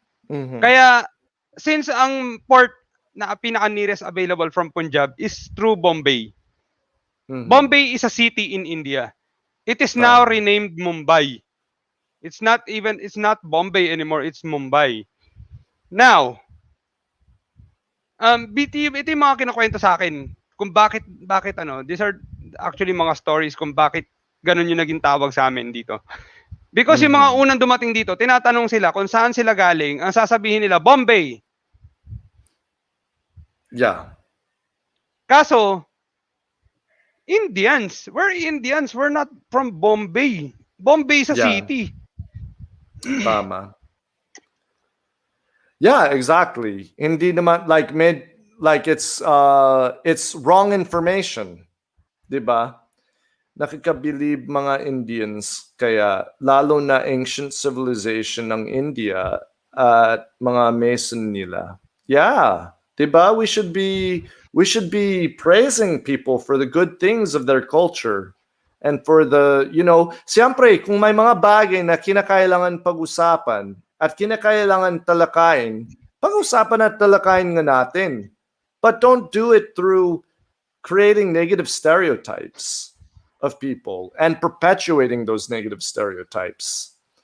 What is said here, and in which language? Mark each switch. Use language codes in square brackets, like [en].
[tl] Kaya [en] since [tl] ang port na pinaka-nearest [en] available from Punjab is through Bombay. Bombay is a city in India. It is now renamed Mumbai. It's not Bombay anymore, it's Mumbai. [tl] Now, ito yung mga kinukwento sa akin kung bakit [en] these are actually [tl] mga stories kung bakit ganun yung naging tawag sa amin dito. Because yung mga unang dumating dito, tinatanong sila kung saan sila galing, ang sasabihin nila, Bombay. [en] Yeah. [tl] Kaso, [en] we're Indians, we're not from Bombay. Bombay is a city. [tl] Tama. [en] Yeah, exactly. [tl] Hindi naman [en] like it's wrong information. [tl] 'Di ba? Nakikabilib mga Indians kaya lalo na ancient civilization ng India at mga Mason nila. [en] Yeah. [tl] 'Di ba? [en] We should be praising people for the good things of their culture. [tl] And for siyempre, kung may mga bagay na kinakailangan pag-usapan at kinakailangan talakayin, pag-usapan at talakayin nga natin. [en] But don't do it through creating negative stereotypes of people and perpetuating those negative stereotypes.